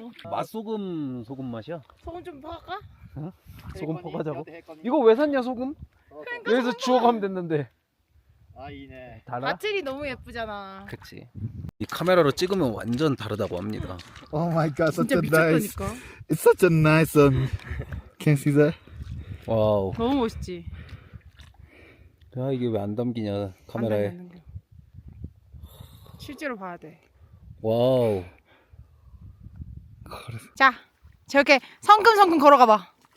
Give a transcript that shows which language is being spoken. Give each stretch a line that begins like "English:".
Korean: 맛소금 소금 맛이야. 소금 좀 퍼갈까? 소금 퍼가자고. 이거 왜 샀냐 소금? 여기서 주워가면 됐는데. 아 이네. 달아? 바틀이 너무 예쁘잖아. 그치. 이 카메라로 찍으면 완전 다르다고 합니다.
English: Oh my god, such
Korean: 진짜
English: a nice.
Korean: 미쳤다니까.
English: It's such a nice Can you see that?
Korean: 와우. 너무 멋있지. 야 이게 왜 안 담기냐 카메라에. 안 담겨. 실제로 봐야 돼. 와우. 자, 저렇게 성큼성큼 걸어가봐.